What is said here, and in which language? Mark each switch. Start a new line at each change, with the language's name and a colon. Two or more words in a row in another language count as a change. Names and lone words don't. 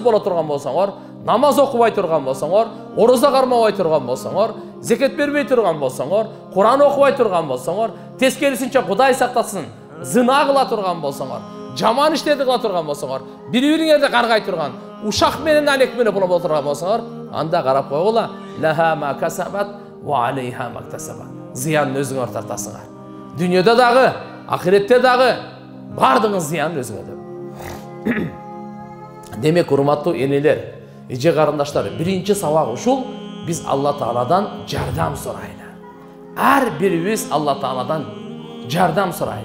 Kyrgyz: боло турган болсоңор, намаз окубай турган болсоңор, ороза кармабай турган болсоңор, зекет бербей турган болсоңор, Куран окубай турган болсоңор, тескерисинче Кудай сактасын, зына кыла турган болсоңор, жаман иштерди кыла турган болсоңор, бири-бириңерди каргай турган, ушак менен алек менен боло турган болсоңор, анда карап койгула,
Arabic: لها ما كسبت وعليها ما كسبت.
Kyrgyz: Зыянын өзүңөр тартасыңар. Дүйнөдө дагы, ахиретте дагы бардыгын зыянын өзүңөр. Демек, урматтуу энелер, эже карындаштар, биринчи сабак ушул: биз Allah Taala'dan жардам сурайлы. Ар бирибиз Allah Taala'dan жардам сурайлы.